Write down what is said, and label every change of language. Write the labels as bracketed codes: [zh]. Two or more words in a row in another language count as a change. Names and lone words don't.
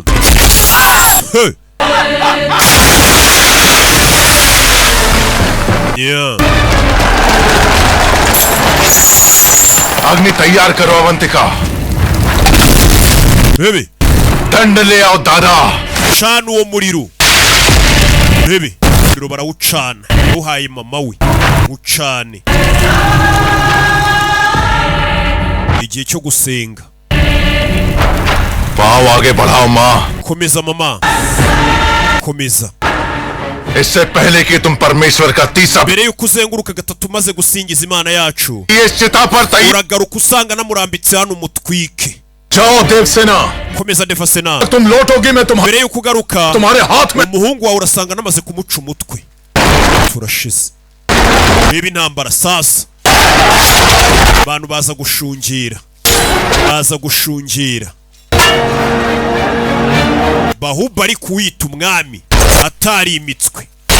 [en] Hey. Yeah. [hi] अग्नि तैयार करो अवंतिका। [en] Baby. [hi] दंड ले आओ दादा। [rw] Cana uwo muriro. Baby. Muriro barawucana. Uhaye mama we. Ucane. Igihe cyo gusenga. [hi] पाँव आगे बढ़ाओ माँ। [rw] Komeza mama. Komeza. [hi] इससे पहले कि तुम परमेश्वर का तीसरा [rw] Mbere yuko uzenguruka gatatu maze gusingiza Imana yacu. [hi] ये चिता पर तैयार [rw] Uragaruka usanga namurambitse hano umutwike. [hi] जाओ देवसेना। [rw] Komeza Devasena. [hi] तुम लौटोगे मैं तुम्हारे [rw] Mbere yuko ugaruka [hi] हाथ में [rw] umuhungu wawe urasanga namaze kumuca umutwe. Turashize. Niba intambara sasa. Abantu baza gushungira. Baza gushungira. Bahubali kuwita umwami atari imitswe.